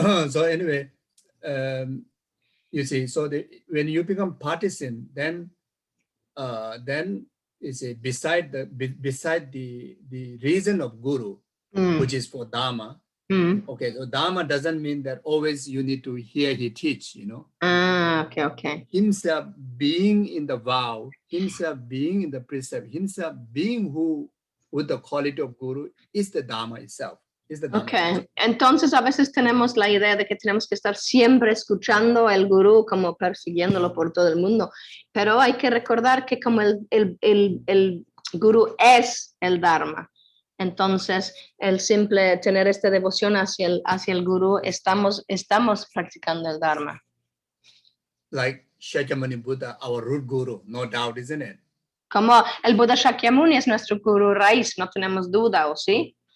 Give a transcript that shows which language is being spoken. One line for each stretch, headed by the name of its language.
English: So anyway, you see, so when you become partisan, then is a beside the reason of Guru, which is for Dharma. Okay, so Dharma doesn't mean that always you need to hear he teach. Okay. Himself being in the vow, himself being in the precept, himself being who with the quality of Guru is the Dharma itself.
Spanish: Okay, entonces a veces tenemos la idea de que tenemos que estar siempre escuchando al gurú como persiguiéndolo por todo el mundo, pero hay que recordar que como el gurú es el Dharma, entonces el simple tener esta devoción hacia el gurú, estamos practicando el Dharma.
English: Like Shakyamuni Buddha, our root guru, no doubt, isn't it?
Spanish: Como el Buda Shakyamuni es nuestro gurú raíz, no tenemos duda, ¿o sí?